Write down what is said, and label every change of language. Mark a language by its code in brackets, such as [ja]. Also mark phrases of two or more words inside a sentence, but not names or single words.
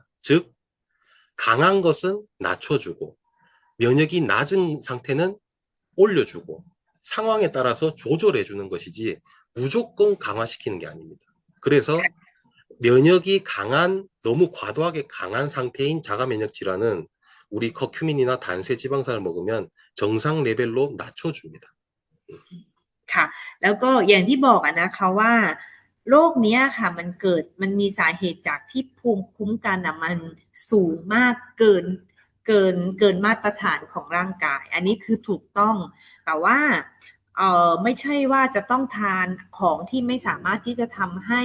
[ko] 즉 강한 것은 낮춰주고 면역이 낮은 상태는 올려주고 상황에 따라서 조절해주는 것이지 무조건 강화시키는 게 아닙니다. 그래서 면역이 강한 너무 과도하게 강한 상태인 자가 면역 질환은 우리 커큐민이나 단세 지방산을 먹으면 정상 레벨로 낮춰줍니다. [th] ค่ะแล้วก็อย่างที่บอกนะคะว่าโรคนี้ค่ะมันมีสาเหตุจากที่ภูมิคุ้มกันมันสูงมากเกินมาตรฐานของร่างกายอันนี้คือถูกต้องแต่ว่าไม่ใช่ว่าจะต้องทานของที่ไม่สามารถที่จะทำให้